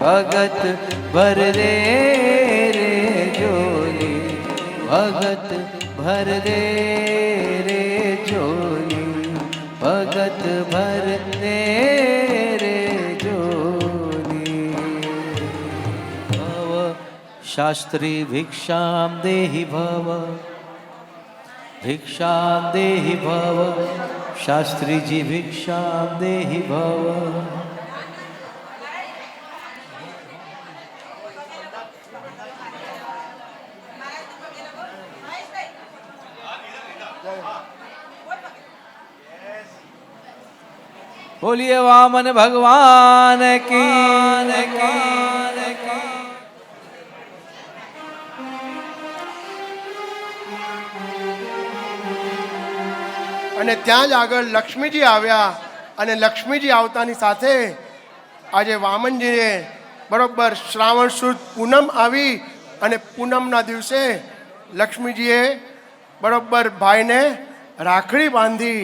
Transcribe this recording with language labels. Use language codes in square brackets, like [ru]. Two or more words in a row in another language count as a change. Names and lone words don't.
[hi] भगत भर दे रे जोली, भगत भर दे रे जोली, भगत भर दे रे जोली। [sa] भव शास्त्री भिक्षां देहि भव, भिक्षां देहि भव, शास्त्री जी भिक्षां देहि भव। [hi] बोलिए वामन भगवान की। [gu] અને ત્યાં જ આગળ લક્ષ્મીજી આવ્યા અને લક્ષ્મીજી આવતાની સાથે આજે વામનજીએ બરોબર શ્રાવણ સુદ પૂનમ આવી અને પૂનમના દિવસે લક્ષ્મીજીએ બરોબર ભાઈને રાખડી બાંધી.